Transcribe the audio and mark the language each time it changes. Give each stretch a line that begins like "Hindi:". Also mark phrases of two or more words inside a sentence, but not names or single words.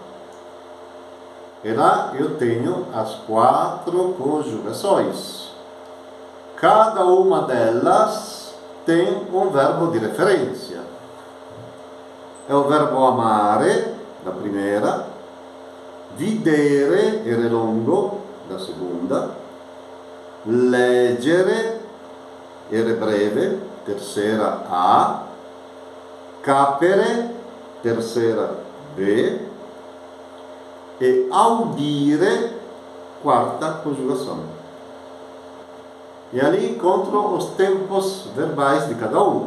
Portuguese: E lá eu tenho as 4 conjugações. Cada uma delas tem um verbo de referência. É o verbo amare, da primeira, videre, ere longo, da seconda, leggere, ere breve, terceira A, capere, terceira B, e audire, quarta conjugação. E ali encontro os tempos verbais de cada um.